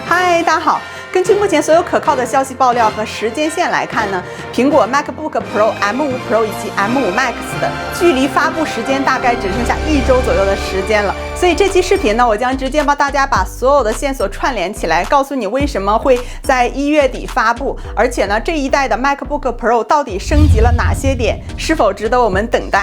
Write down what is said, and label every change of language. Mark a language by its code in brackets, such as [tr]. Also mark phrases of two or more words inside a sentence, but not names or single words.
[zh] 嗨，大家好。根据目前所有可靠的消息爆料和时间线來看呢，蘋果 MacBook Pro M5 Pro 以及 M5 Max 的距離發布時間大概只剩下1周左右的時間了。所以這期視頻呢，我將直接幫大家把所有的線索串聯起來，告訴你為什麼會在1月底發布，而且呢，這一代的 MacBook Pro 到底升級了哪些點，是否值得我們等待？